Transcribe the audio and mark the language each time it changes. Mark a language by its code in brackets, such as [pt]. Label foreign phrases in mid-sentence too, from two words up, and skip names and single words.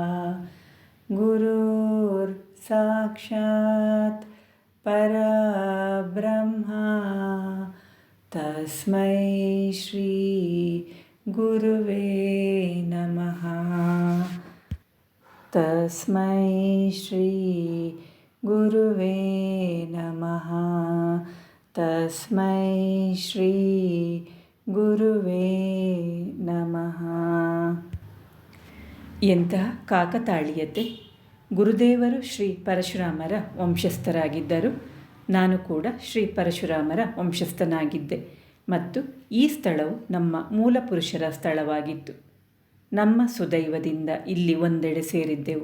[sa] ಗುರುರ್ ಸಾಕ್ಷಾತ್ ಪರಬ್ರಹ್ಮ ತಸ್ಮೈ ಶ್ರೀ ಗುರುವೇ ನಮಃ. ತಸ್ಮೈ ಶ್ರೀ ಗುರುವೇ ನಮಃ. ತಸ್ಮೈ ಶ್ರೀ ಗುರುವೇ ನಮಃ. [kn] ಎಂತಹ ಕಾಕತಾಳೀಯತೆ! ಗುರುದೇವರು ಶ್ರೀ ಪರಶುರಾಮರ ವಂಶಸ್ಥರಾಗಿದ್ದರು. ನಾನು ಕೂಡ ಶ್ರೀ ಪರಶುರಾಮರ ವಂಶಸ್ಥನಾಗಿದ್ದೆ ಮತ್ತು ಈ ಸ್ಥಳವು ನಮ್ಮ ಮೂಲ ಪುರುಷರ ಸ್ಥಳವಾಗಿತ್ತು. ನಮ್ಮ ಸುದೈವದಿಂದ ಇಲ್ಲಿ ಒಂದೆಡೆ ಸೇರಿದ್ದೆವು.